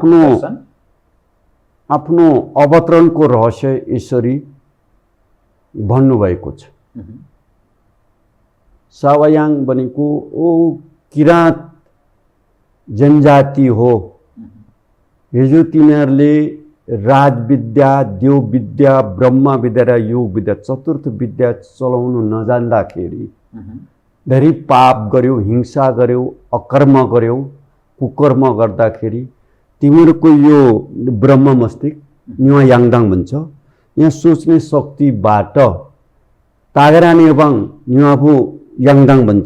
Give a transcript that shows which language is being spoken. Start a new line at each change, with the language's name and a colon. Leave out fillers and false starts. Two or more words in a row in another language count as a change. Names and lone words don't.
Nepali: आफ्नो अवतरणको रहस्य यसरी भन्नुभएको छ। सावायाङ भनेको ओ किराँत जनजाति हो। हिजो तिनीहरूले राजविद्या, देवविद्या, ब्रह्मविद्या र योग विद्या चतुर्थ विद्या चलाउनु नजान्दाखेरि धेरै पाप गर्यो, हिंसा गर्यो, अकर्म गर्यो। कुकर्म गर्दाखेरि तिमीहरूको यो ब्रह्म मस्तिष्क
Limbu: न्युवा याङदाङ
Nepali: भन्छ, यहाँ सोच्ने शक्तिबाट तागरानी एवं
Limbu: न्युवाबु याङदाङ
Nepali: भन्छ।